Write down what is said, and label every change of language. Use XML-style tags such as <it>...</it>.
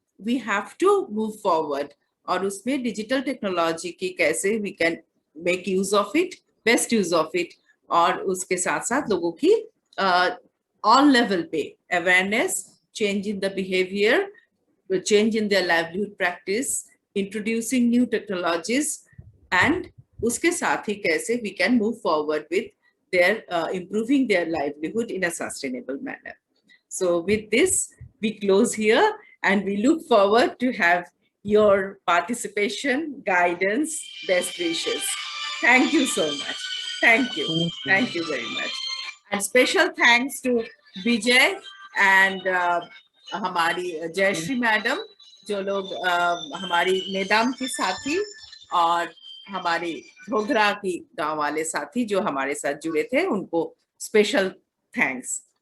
<en>we have to move forward,</en> <hi>और उसमें digital technology की कैसे</hi> <en>we can make use of it, best use of it,</en> <hi>और उसके साथ साथ लोगों की ऑन लेवल पे awareness,</hi> <en>change in the behaviour, change in their livelihood practice, introducing new technologies and</en> <hi>उसके साथ ही कैसे</hi> <en>we can move forward with their improving their livelihood in a sustainable manner. So with this, we close here, and we look forward to have your participation, guidance, best wishes. Thank you so much. Thank you. Thank you very much. And special thanks to Vijay and</en> <hi>हमारी Jayashree madam, जो लोग हमारी नेदाम की साथी और हमारी घोघरा की गांव वाले साथी जो हमारे साथ जुड़े थे, उनको स्पेशल थैंक्स.</hi>